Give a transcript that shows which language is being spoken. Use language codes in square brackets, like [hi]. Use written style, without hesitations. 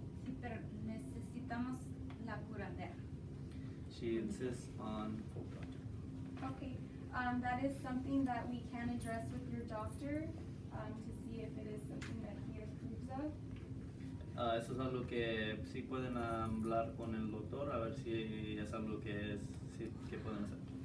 [es] Sí, pero necesitamos la curadera. [en] She insists on full touch. Okay, that is something that we can address with your doctor to see if it is something that he approves of. [es] Eso es algo que sí pueden hablar con el doctor a ver si es algo que pueden hacer.